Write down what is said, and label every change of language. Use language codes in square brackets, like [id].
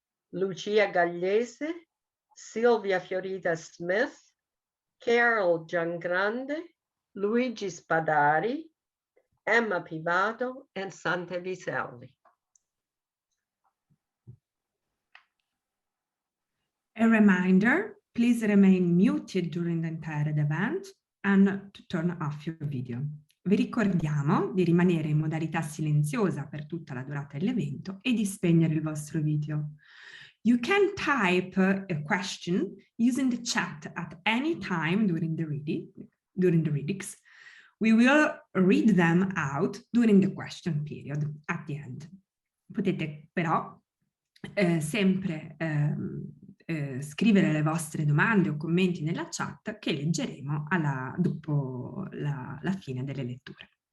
[en] Lucia Gagliese, Silvia Fiorita Smith, Carole Giangrande, Luigi Spadari, Emma Pivato, and Sante Viselli. A reminder, please remain muted during the entire event and to turn off your video. [it] Vi ricordiamo di rimanere in modalità silenziosa per tutta la durata dell'evento e di spegnere il vostro video. [en] You can type a question using the chat at any time during the readings. We will read them out during the question period at the end. [it] Potete però sempre scrivere le vostre domande o commenti nella chat che leggeremo dopo la fine delle letture.